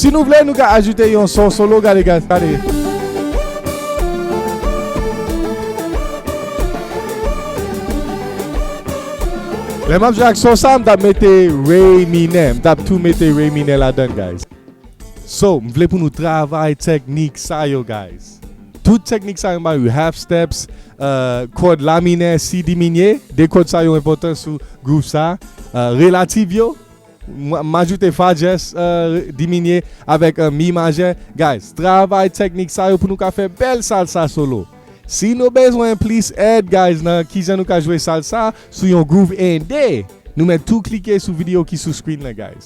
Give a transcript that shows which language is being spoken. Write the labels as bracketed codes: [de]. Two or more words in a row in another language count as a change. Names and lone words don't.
[ht] Si nou vle nou ka ajoute yon son solo, gade guys, gade. Le map jwè ak son sa, mdap mette re mine. Mdap tou mette re mine la den, guys. So, mvle pou nou travay teknik sa yo, guys. Tout teknik sa yo mba yo [en] half steps, [ht] kod la mine, si diminye. De kod sa yo important sou groove sa. Relativ yo, majoute fa jes diminye avèk mi maje. Guys, travay teknik sa yo pou nou ka fe bel salsa solo. Si nou bezwen plis aide, guys, nan kijan nou ka jwe salsa sou yon groove ende, nou men tout klike sou video ki sou screen la, guys.